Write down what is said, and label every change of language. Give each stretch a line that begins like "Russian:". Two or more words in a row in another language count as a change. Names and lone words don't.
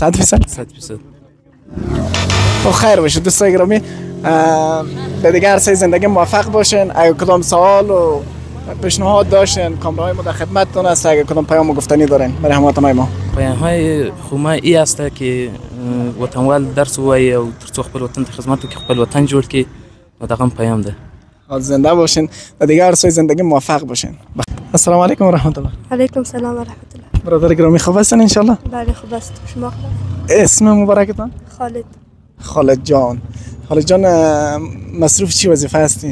Persian: 100%. خب خیر باشه دوستای گرامی. به دیگه عرصه زندگی موفق باشین. اگه کدام سوال و پیشنهاد داشتین کامرای ما در خدمتتون است. اگه کدام پیام گفتنی دارین برای هموطنای ما. پیام‌های خوما ای است که
Pashto: وطنوال درس وایي او ترڅو خپل وطن ته خدمت وکړي خپل وطن جوړ کړي نو دغه پیام ده.
Persian: زنده باشین و دیگه عرصه زندگی موفق باشین.
Arabic: السلام علیکم و رحمت الله. علیکم السلام و رحمت الله.
Persian: برادر گرامی خوب هستین
Arabic: ان شاء الله؟
Persian: بله خوب است. شما خوب؟ اسم مبارکتان؟ خالد. خالد جان. خالد جان مصروف چی وظیفه هستین؟